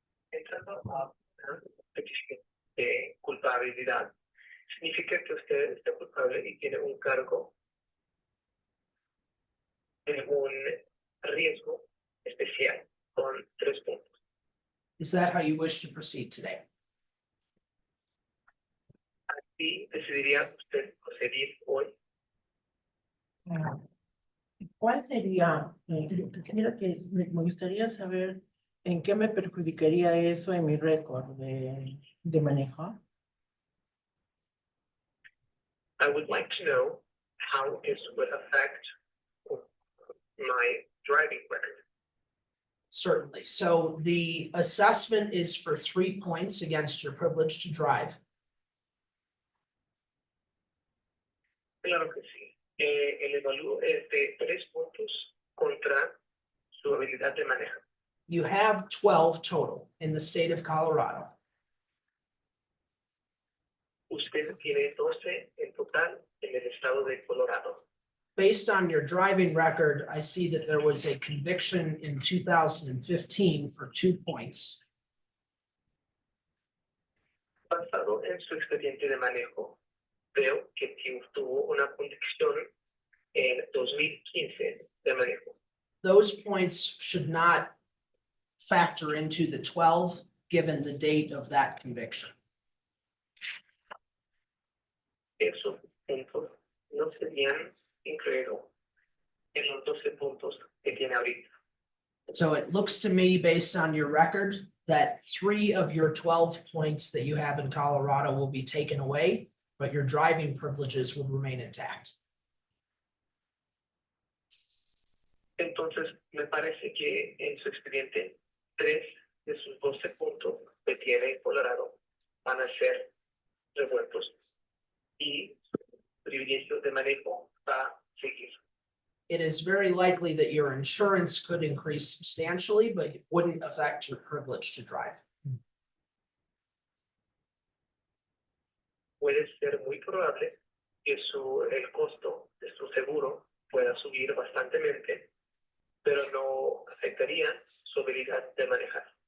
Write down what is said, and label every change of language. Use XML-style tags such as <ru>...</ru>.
<es>Entrando a una petición de culpabilidad, significa que usted está culpable y tiene un cargo en un riesgo especial con 3 puntos.</es> <en>Is that how you wish to proceed today?</en> <es>Así decidiría usted proceder hoy. ¿Cuál sería? Quisiera que me gustaría saber en qué me perjudicaría eso en mi récord de manejo.</es> <en>I would like to know how this would affect my driving record. Certainly. So the assessment is for 3 points against your privilege to drive.</en> <es>Claro que sí. El evalúo es de 3 puntos contra su habilidad de manejar.</es> <en>You have 12 total in the state of Colorado.</en> <es>Usted tiene 12 en total en el estado de Colorado.</es> <en>Based on your driving record, I see that there was a conviction in 2015 for 2 points.</en> <es>Basado en su expediente de manejo, veo que tuvo una convicción en 2015 de manejo.</es> <en>Those points should not factor into the 12, given the date of that conviction.</en> <es>Esos puntos no serían incluidos en los 12 puntos que tiene ahorita.</es> <en>So it looks to me, based on your record, that 3 of your 12 points that you have in Colorado will be taken away, but your driving privileges will remain intact.</en> <es>Entonces, me parece que en su expediente, 3 de sus 12 puntos que tiene en Colorado van a ser revueltos y su privilegio de manejo va a seguir.</es> <en>It is very likely that your insurance could increase substantially, but it wouldn't affect your privilege to drive.</en> <es>Puede ser muy probable que el costo de su seguro pueda subir bastantemente, pero no afectaría su habilidad de manejar.</es>